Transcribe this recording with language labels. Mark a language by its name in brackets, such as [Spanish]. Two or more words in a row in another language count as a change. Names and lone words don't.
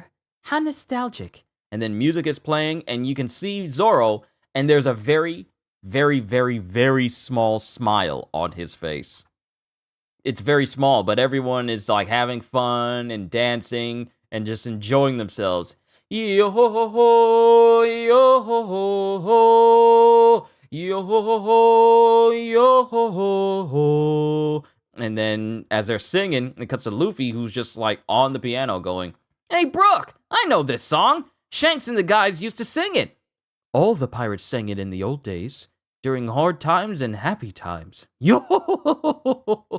[English] How nostalgic. And then music is playing, and you can see Zoro, and there's a very, very, very, very small smile on his face. It's very small, but everyone is like having fun and dancing and just enjoying themselves. Yo ho ho ho, yo ho ho ho, yo ho ho ho, yo ho ho ho. And then as they're singing, it cuts to Luffy, who's just like on the piano going, "Hey Brooke, I know this song. Shanks and the guys used to sing it. All the pirates sang it in the old days, during hard times and happy times. Yo!